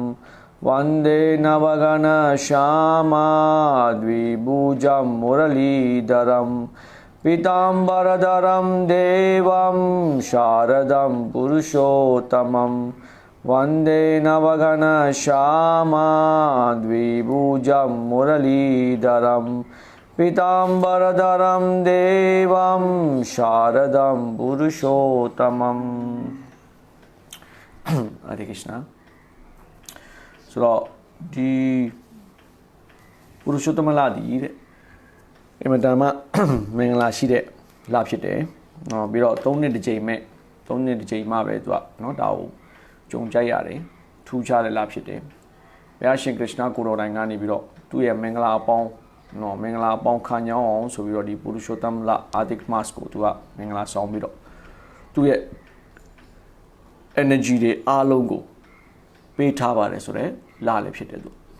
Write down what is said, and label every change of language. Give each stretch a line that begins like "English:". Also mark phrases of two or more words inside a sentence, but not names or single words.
Sanskrit: वन्दे नवघन श्याम द्विभुजम् मुरलीधरम् पीताम्बरधरम् देवम् शारदम् पुरुषोत्तमम् वन्दे नवघन श्याम द्विभुजम् मुरलीधरम् पीताम्बरधरम् देवम् शारदम् पुरुषोत्तमम्
Burmese: Hare Krishna ဆိုတော့ဒီပုရုရှောသမလဒီတဲ့အင်မတန်မှမင်္ဂလာရှိတဲ့လဖြစ်တယ်။နော်ပြီးတော့ 3နှစ်တစ်ချိန်မဲ့3နှစ်တစ်ချိန်မှပဲသူကနော်ဒါကိုကြုံကြိုက်ရတယ်။ထူးခြားတဲ့လဖြစ်တယ်။ဘုရားရှင်ကရစ်နာကိုတော်တိုင်ကနေပြီးတော့သူ့ရဲ့မင်္ဂလာအပေါင်းနော်မင်္ဂလာအပေါင်းခံညောင်းအောင်ဆိုပြီးတော့ဒီပုရုရှောသမလအာတိကမတ်ကိုသူကမင်္ဂလာဆောင်ပြီးတော့သူ့ရဲ့ energy တွေအားလုံးကိုပေးထားပါတယ်ဆိုတော့လာလည်းဖြစ်တယ်သူ